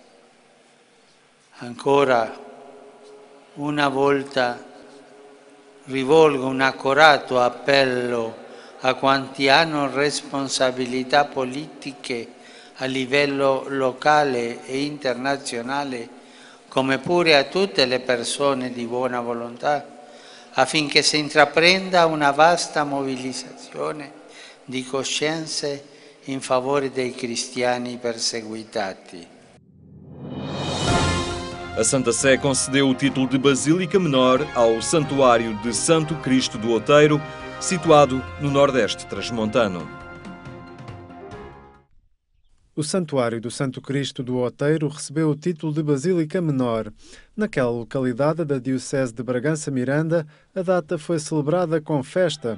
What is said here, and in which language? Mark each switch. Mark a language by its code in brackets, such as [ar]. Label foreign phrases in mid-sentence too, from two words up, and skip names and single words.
[it] Ancora una volta rivolgo un accorato appello a quanti hanno responsabilità politiche a livello locale e internazionale, come pure a tutte le persone di buona volontà, affinché si intraprenda una vasta mobilitazione di coscienze in favore dei cristiani perseguitati. [pt] A Santa Sé concedeu o título de Basílica Menor ao Santuário de Santo Cristo do Outeiro, situado no Nordeste Transmontano. O Santuário do Santo Cristo do Outeiro recebeu o título de Basílica Menor. Naquela localidade da Diocese de Bragança Miranda, a data foi celebrada com festa.